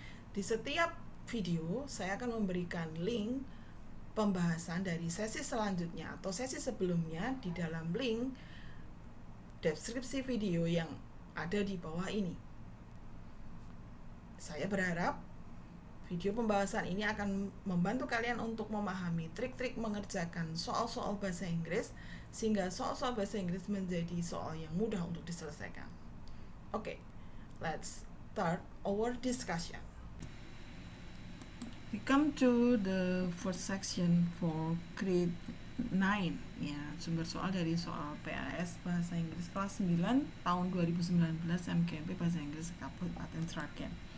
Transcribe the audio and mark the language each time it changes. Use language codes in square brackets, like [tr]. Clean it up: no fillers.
[id] Di setiap video saya akan memberikan link pembahasan dari sesi selanjutnya atau sesi sebelumnya di dalam link deskripsi video yang ada di bawah ini. Saya berharap video pembahasan ini akan membantu kalian untuk memahami trik-trik mengerjakan soal-soal bahasa Inggris sehingga soal-soal bahasa Inggris menjadi soal yang mudah untuk diselesaikan. [en] Oke, let's start our discussion. We come to the first section for grade 9 [id] ya, sumber soal dari soal PAS Bahasa Inggris kelas 9 tahun 2019 MGMP Bahasa Inggris Kabupaten Sragen.